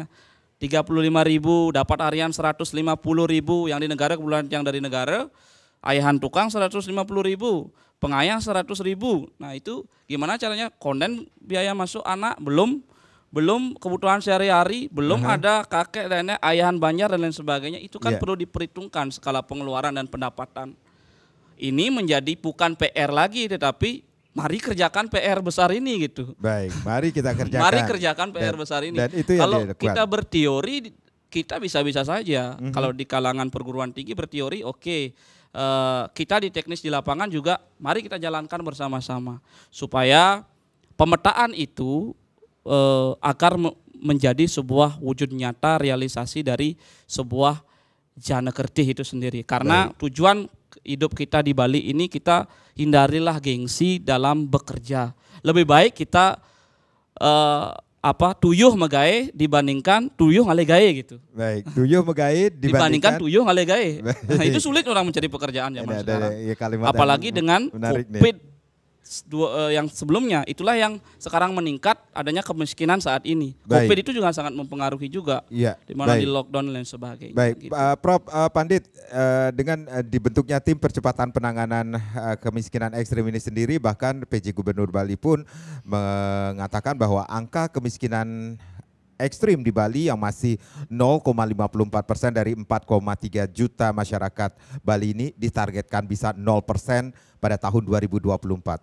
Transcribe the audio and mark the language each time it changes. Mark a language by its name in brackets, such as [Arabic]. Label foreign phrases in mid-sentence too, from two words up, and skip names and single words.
[Indonesian] 35.000 dapat harian 150.000 yang di negara, kebutuhan yang dari negara, ayahan tukang 150.000. Pengayah 100.000. Nah itu gimana caranya? Konden biaya masuk anak belum kebutuhan sehari-hari, belum ada kakek nenek, ayahan banjar dan lain sebagainya. Itu kan perlu diperhitungkan skala pengeluaran dan pendapatan. Ini menjadi bukan PR lagi, tetapi mari kerjakan PR besar ini gitu. Baik, mari kita kerjakan. Mari kerjakan PR besar ini. Dan itu yang kalau dilakukan. kita berteori, kita bisa-bisa saja. Kalau di kalangan perguruan tinggi berteori, oke. Kita di teknis di lapangan juga mari kita jalankan bersama-sama supaya pemetaan itu agar menjadi sebuah wujud nyata realisasi dari sebuah jana kertih itu sendiri. Karena tujuan hidup kita di Bali ini, kita hindarilah gengsi dalam bekerja. Lebih baik kita [Balinese] tuyuh megae [Indonesian] dibandingkan [Balinese] tuyuh ngale gae [Indonesian] gitu. Baik, [Balinese] tuyuh megae dibandingkan tuyuh ngale gae. [Indonesian] Nah, itu sulit orang mencari pekerjaan zaman sekarang. Apalagi dengan COVID yang sebelumnya, itulah yang sekarang meningkat adanya kemiskinan saat ini. COVID itu juga sangat mempengaruhi juga. Di mana di lockdown dan lain sebagainya. Baik, gitu. Prof Pandit, dengan dibentuknya tim percepatan penanganan kemiskinan ekstrim ini sendiri, bahkan PJ Gubernur Bali pun mengatakan bahwa angka kemiskinan ekstrim di Bali yang masih 0,54% dari 4,3 juta masyarakat Bali ini ditargetkan bisa 0% pada tahun 2024.